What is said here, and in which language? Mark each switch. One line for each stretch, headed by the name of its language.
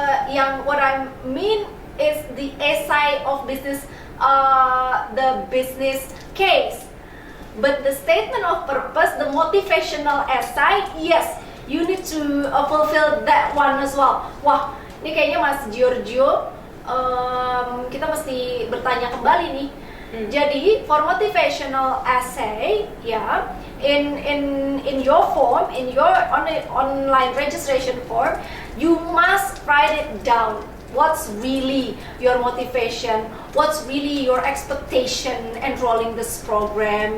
English: Yang what I mean is the essay of business, the business case. But the statement of purpose, the motivational essay, yes, you need to fulfill that one as well.
Indonesian: Wah, ini kayaknya Mas Giorgio, kita mesti bertanya kembali nih.
English: Jadi for motivational essay, ya, in your form, in your online registration form, you must write it down. What's really your motivation? What's really your expectation enrolling this program?